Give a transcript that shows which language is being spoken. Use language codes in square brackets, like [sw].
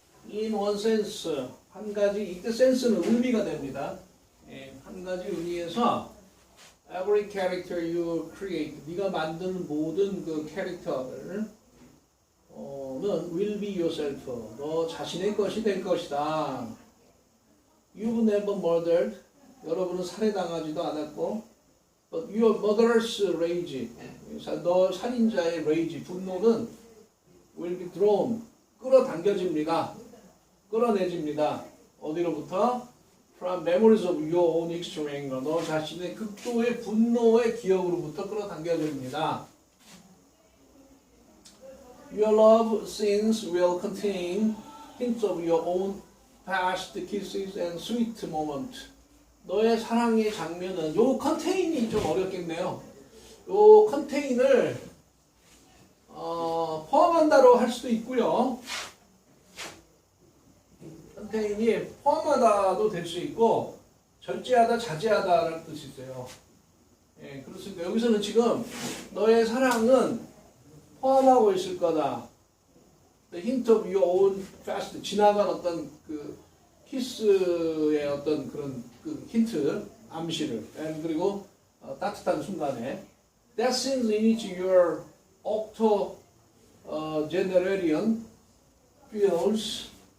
[en] In one sense, [ko] 한 가지, 이때 sense는 의미가 됩니다. 예, 한 가지 의미에서 [en] every character you create, [ko] 네가 만드는 모든 그 캐릭터를 는 [en] will be yourself, [ko] 너 자신의 것이 될 것이다. [en] You've never murdered, [ko] 여러분은 살해당하지도 않았고, [en] but your murderous rage, [ko] 너 살인자의 [en] rage, [ko] 분노는 [en] will be drawn, 끌어당겨집니다. [ko] 끌어내집니다. 어디로부터? [en] From memories of your own extreme anger, [ko] 너 자신의 극도의 분노의 기억으로부터 끌어당겨집니다. [en] Your love scenes will contain hints of your own past kisses and sweet moments. [ko] 너의 사랑의 장면은 요 컨테인이 좀 어렵겠네요. 요 컨테인을 포함한다로 할 수도 있고요. 컨테인이 포함하다도 될 수 있고 절제하다, 자제하다라는 뜻이 있어요. 예, 그렇습니다. 여기서는 지금 너의 사랑은 포함하고 있을 거다. [en] The hint of your own past, [ko] 지나간 어떤 그 키스의 어떤 그런 그 힌트, 암시를, 그리고 따뜻한 순간에 [en] that scenes in which your octogenarian feels